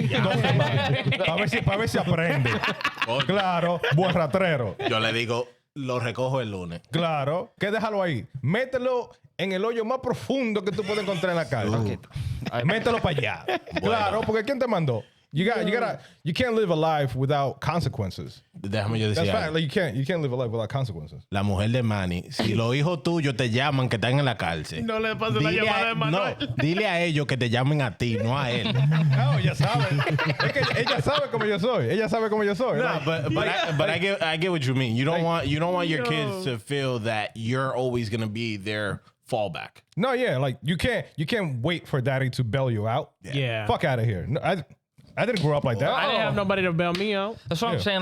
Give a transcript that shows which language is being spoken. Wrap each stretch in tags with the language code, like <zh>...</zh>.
<es>2 semanas. Para ver si aprende. Claro, buen ratrero. Yo le digo, lo recojo el lunes. Claro, que déjalo ahí. Mételo en el hoyo más profundo que tú puedes encontrar en la calle. Mételo para allá. Claro, porque ¿quién te mandó?</es> <en>You can't live a life without consequences.</en> <es>Déjame yo</es> <en>That's</en> <es>decir</es> <en>fact.</en> <es>algo.</es> <en>Like you can't live a life without consequences.</en> <es>La mujer de Manny, si los hijos tuyos te llaman que están en la cárcel, No le pases la llamada de Manuel. dile a ellos que te llamen a ti, no a él. No, ella sabe. Es que ella sabe como yo soy. Ella sabe como yo soy. No,</es> <en>Like, but I get what you mean. You don't want your kids to feel that you're always gonna be their fallback. no, yeah, like you can't wait for daddy to bail you out. Yeah. Fuck out of here. No, I didn't grow up like that. I didn't have nobody to bail me out. That's what I'm saying.</en>